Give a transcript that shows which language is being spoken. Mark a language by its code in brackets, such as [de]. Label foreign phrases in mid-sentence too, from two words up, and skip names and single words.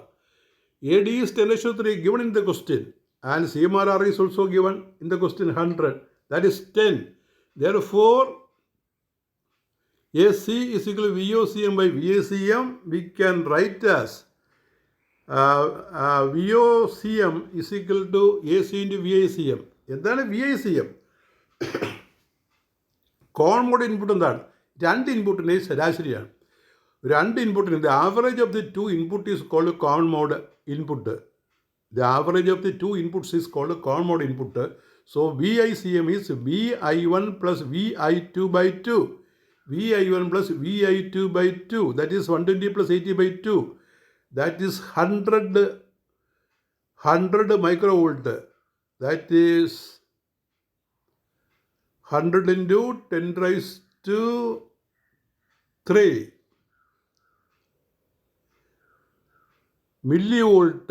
[en] AD is 10^3 given in the question, and CMRR is also given in the question 100. That is 10. Therefore, AC is equal to VOCM by VACM. We can write as VOCM is equal to AC into VACM. [ml] എന്താണ് VACM? [en] common mode input [ml] എന്താണ്? രണ്ട് ഇൻപുട്ടിൻ്റെയും ശരാശരിയാണ്. രണ്ട് ഇൻപുട്ടിന് [en] the average of the two input is called common mode input. The average of the two inputs is called common mode input. So VICM is VI1 plus VI2 by 2. VI1 plus VI2 by 2. That is 120 plus 80 by 2. That is 100 microvolt. That is 100 into 10 raised to 3 millivolt.